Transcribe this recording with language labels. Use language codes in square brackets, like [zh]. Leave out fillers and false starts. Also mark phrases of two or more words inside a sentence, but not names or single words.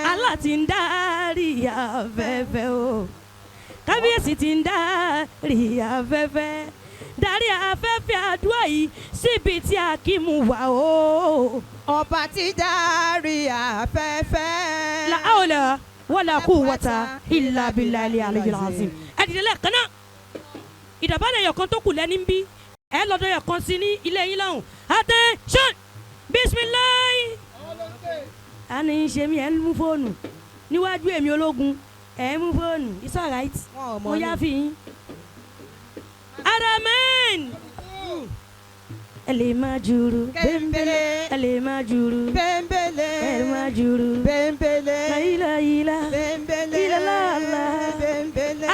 [yo] Allah tí ń dárí afẹ́fẹ́ o. Kábíyèsí tí ń dárí afẹ́fẹ́. Dárí afẹ́fẹ́ àdúrà yìí síbi tí Akeem wà o. Ọba tí dárí afẹ́fẹ́. [ar] La حول ولا قوة إلا بالله العلي العظيم. [yo] Ẹ dìde lẹ́ẹ̀kan náà. Ìdàbálẹ̀ ẹ̀yọ̀kan tó kù lẹ́ni ń bí. Ẹ lọ́dọ̀ ẹ̀yọ̀kan sí ní ilé yín lọ́hùn. Attention! Bismillah! A ní í ṣe mí ẹ̀ ń mú fóònù. Níwájú èmi ológun ẹ̀ ń mú fóònù. [en] It's alright. [yo] Mo yá fi yín. Aramen! Ẹ lè máa jùrù. Bẹ́ńbẹ́lẹ́. Ẹ lè máa jùrù. Bẹ́ńbẹ́lẹ́. Ẹ máa jùrù. Bẹ́ńbẹ́lẹ́. Láyìláyìlá. Bẹ́ńbẹ́lẹ́. Ìlàlá. Bẹ́ńbẹ́lẹ́.